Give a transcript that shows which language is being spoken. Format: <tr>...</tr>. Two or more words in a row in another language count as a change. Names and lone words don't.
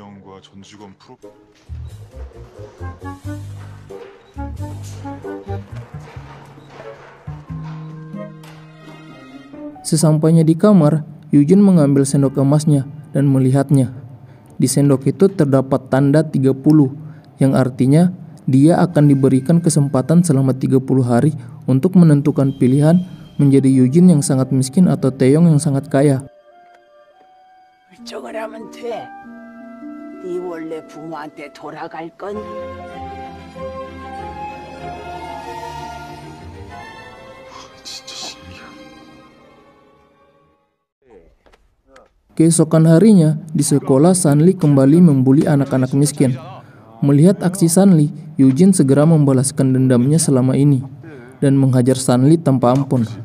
<id>Sesampainya di kamar, Eugene mengambil sendok emasnya dan melihatnya. Di sendok itu terdapat tanda 30, yang artinya dia akan diberikan kesempatan selama 30 hari untuk menentukan pilihan menjadi Eugene yang sangat miskin atau Taeyong yang sangat kaya.</id> <ko>결정을 하면 돼. 네 원래 부모한테 돌아갈 건</ko> <id>Keesokan harinya, di sekolah Sanli kembali membuli anak-anak miskin. Melihat aksi Sanli, Eugene segera membalaskan dendamnya selama ini dan menghajar Sanli tanpa ampun.</id>